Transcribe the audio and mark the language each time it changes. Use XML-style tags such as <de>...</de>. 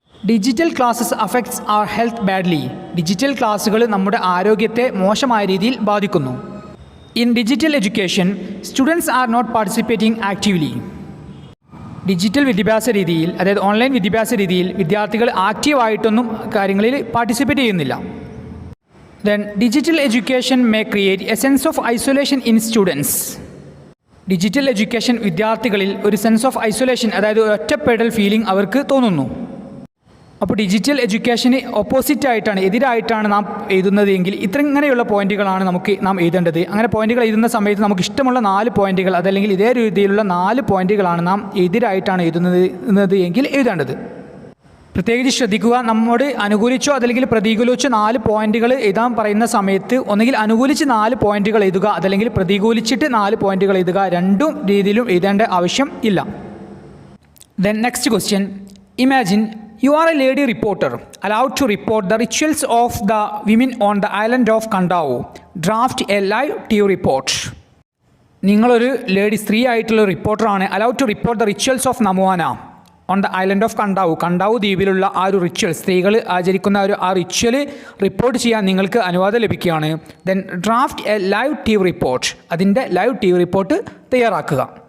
<en>Digital classes affects our health badly.</en> <ml>Digital ക്ലാസ്സുകൾ നമ്മുടെ ആരോഗ്യത്തെ മോശമായ രീതിയിൽ ബാധിക്കുന്നു.</ml> <en>In digital education, students are not participating actively.</en> <ml>Digital വിദ്യാഭ്യാസ രീതിയിൽ, അതായത് ഓൺലൈൻ വിദ്യാഭ്യാസ രീതിയിൽ വിദ്യാർത്ഥികൾ ആക്റ്റീവായിട്ടൊന്നും കാര്യങ്ങളിൽ പാർട്ടിസിപ്പേറ്റ് ചെയ്യുന്നില്ല.</ml> <en>Then digital education may create a sense of isolation in students.</en> <ml>Digital education വിദ്യാർത്ഥികളിൽ ഒരു സെൻസ് ഓഫ് ഐസൊലേഷൻ, അതായത് ഒറ്റപ്പെടൽ ഫീലിംഗ് അവർക്ക് തോന്നുന്നു. അപ്പോൾ ഡിജിറ്റൽ എഡ്യൂക്കേഷന് ഓപ്പോസിറ്റായിട്ടാണ്, എതിരായിട്ടാണ് നാം എഴുതുന്നത് എങ്കിൽ ഇങ്ങനെയുള്ള പോയിന്റുകളാണ് നാം എഴുതേണ്ടത്. അങ്ങനെ പോയിന്റുകൾ എഴുതുന്ന സമയത്ത് നമുക്ക് ഇഷ്ടമുള്ള 4 പോയിന്റുകൾ, അതല്ലെങ്കിൽ ഇതേ രീതിയിലുള്ള 4 പോയിന്റുകളാണ് നാം എതിരായിട്ടാണ് എഴുതുന്നത് എങ്കിൽ എഴുതേണ്ടത്. പ്രത്യേകിച്ച് ശ്രദ്ധിക്കുക, നമ്മോട് അനുകൂലിച്ചോ അതല്ലെങ്കിൽ പ്രതികൂലിച്ചോ 4 പോയിന്റുകൾ എഴുതാൻ പറയുന്ന സമയത്ത് ഒന്നുകിൽ അനുകൂലിച്ച് 4 പോയിന്റുകൾ എഴുതുക, അതല്ലെങ്കിൽ പ്രതികൂലിച്ചിട്ട് 4 പോയിന്റുകൾ എഴുതുക. രണ്ടും രീതിയിലും എഴുതേണ്ട ആവശ്യം ഇല്ല.</ml> <en>Then next question. Imagine you are a lady reporter allowed to report the rituals of the women on the island of Kandau. Draft a live TV report.</en> <ml>നിങ്ങളൊരു സ്ത്രീ ആയിട്ടുള്ള റിപ്പോർട്ടറാണ്.</ml> <en>allowed to report the rituals of നമോന on the island of Kandau</en> <ml>ദ്വീപിലുള്ള ആ ഒരു ritual, സ്ത്രീകൾ ആചരിക്കുന്ന ആ ritual report ചെയ്യാൻ നിങ്ങൾക്ക് അനുവാദം ലഭിക്കുകയാണ്.</ml> <en>Then draft a live TV report.</en> <ml>അതിൻ്റെ ലൈവ് TV റിപ്പോർട്ട് തയ്യാറാക്കുക.</ml>